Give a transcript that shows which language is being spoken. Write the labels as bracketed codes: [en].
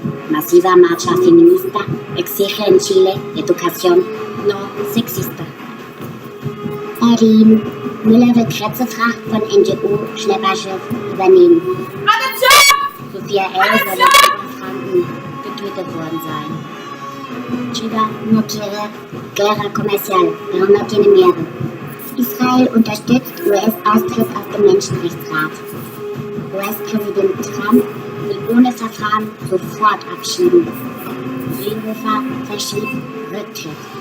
[es] Masiva marcha feminista exige en Chile educación no sexista. Berlin. [de] Müller will Kretzefracht von NGO-Schlepperschiff übernehmen. Sophia L. soll in Oberfranken getötet worden sein. [es] Chiba no quiere guerra comercial, pero no tiene miedo. [de] Israel unterstützt US-Austritt aus dem Menschenrechtsrat. US-Präsident Trump will ohne Verfahren sofort abschieben. Seehofer verschiebt Rücktritt.